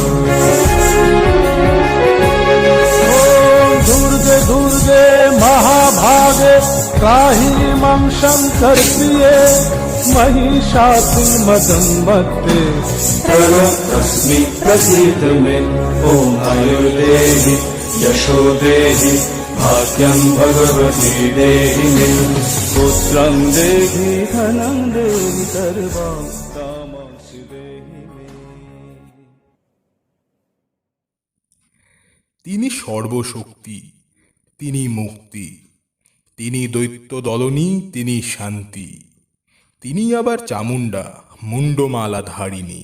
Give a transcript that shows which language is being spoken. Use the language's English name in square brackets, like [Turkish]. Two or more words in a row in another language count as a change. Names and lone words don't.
[Sanskrit] दुर्गे दुर्गे महाभागे त्राहि मां शङ्करप्रिये महिषासुरमर्दनमर्ते तस्मै प्रसीद मे ॐ आयुर्देहि यशो देहि भाग्यं भगवती देहि मे पुत्रं देहि धनं देहि सर्वां कामांसि देहि मे। [Bangla] তিনি সর্বশক্তি, তিনি মুক্তি, তিনি দৈত্য দলনী, তিনি শান্তি, তিনি আবার চামুণ্ডা মুন্ডমালা ধারিণী।